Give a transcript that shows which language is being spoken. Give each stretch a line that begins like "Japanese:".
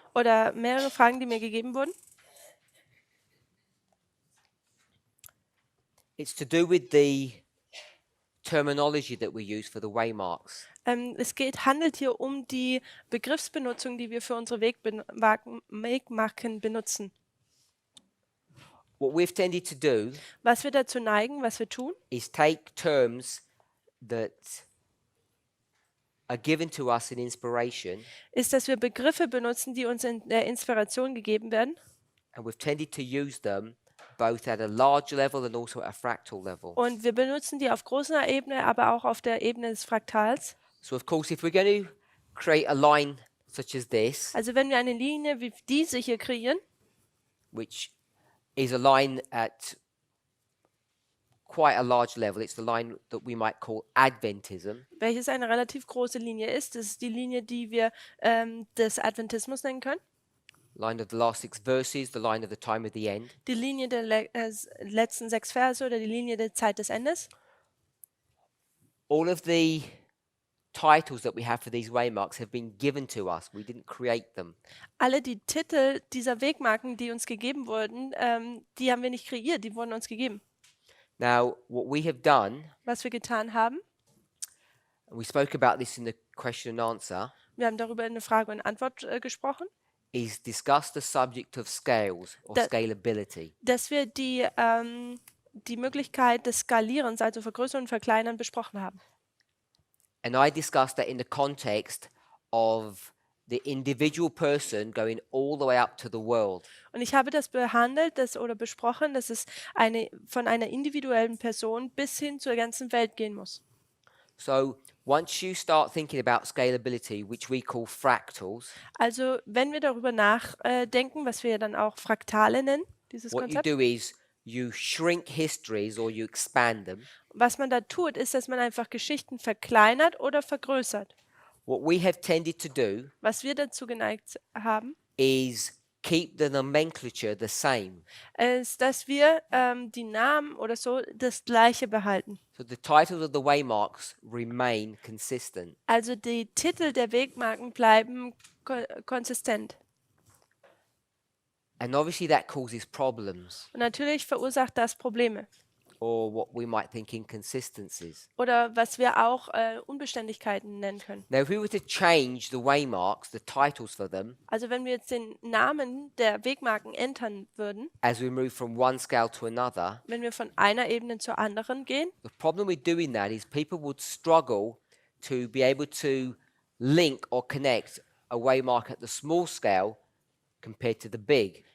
German: Oder mehrere Fragen, die mir gegeben wurden.
English: It's to do with the terminology that we use for the waymarks.
German: Handelt hier um die Begriffsbenutzung, die wir für unsere Wegmarken benutzen.
English: What we've tended to do
German: Was wir dazu neigen, was wir tun,
English: is take terms that are given to us in inspiration,
German: ist, dass wir Begriffe benutzen, die uns in der Inspiration gegeben werden.
English: and we've tended to use them both at a large level and also at a fractal level.
German: Und wir benutzen die auf großer Ebene, aber auch auf der Ebene des Fraktals.
English: So of course, if we're going to create a line such as this,
German: Also wenn wir eine Linie wie diese hier kreieren,
English: which is a line at quite a large level, it's the line that we might call Adventism.
German: welches eine relativ große Linie ist, das ist die Linie, die wir des Adventismus nennen können.
English: Line of the last 6 verses, the line of the time of the end.
German: Die Linie der letzten 6 Verse oder die Linie der Zeit des Endes.
English: All of the titles that we have for these waymarks have been given to us. We didn't create them.
German: Alle die Titel dieser Wegmarken, die uns gegeben wurden, die haben wir nicht kreiert, die wurden uns gegeben.
English: Now, what we have done,
German: Was wir getan haben,
English: and we spoke about this in the question and answer,
German: wir haben darüber in der Frage und Antwort gesprochen,
English: is discuss the subject of scales or That- scalability.
German: dass wir die Möglichkeit des Skalierens, also Vergrößern und Verkleinern, besprochen haben.
English: And I discussed that in the context of the individual person going all the way up to the world.
German: Und ich habe das behandelt oder besprochen, dass es von einer individuellen Person bis hin zur ganzen Welt gehen muss.
English: So once you start thinking about scalability, which we call fractals,
German: Also wenn wir darüber nachdenken, was wir dann auch Fraktale nennen, dieses
English: what you
German: Konzept,
English: do is you shrink histories or you expand them.
German: was man da tut, ist, dass man einfach Geschichten verkleinert oder vergrößert.
English: What we have tended to do
German: Was wir dazu geneigt haben,
English: is keep the nomenclature the same.
German: ist, dass wir die Namen oder so das Gleiche behalten.
English: So the titles of the waymarks remain consistent.
German: Also die Titel der Wegmarken bleiben konsistent.
English: And obviously that causes problems,
German: Und natürlich verursacht das Probleme.
English: or what we might think inconsistencies.
German: Oder was wir auch Unbeständigkeiten nennen können.
English: Now, if we were to change the waymarks, the titles for them,
German: Also wenn wir jetzt den Namen der Wegmarken ändern würden,
English: as we move from one scale to another,
German: wenn wir von einer Ebene zur anderen gehen,
English: the problem with doing that is people would struggle to be able to link or connect a waymark at the small scale compared to the big.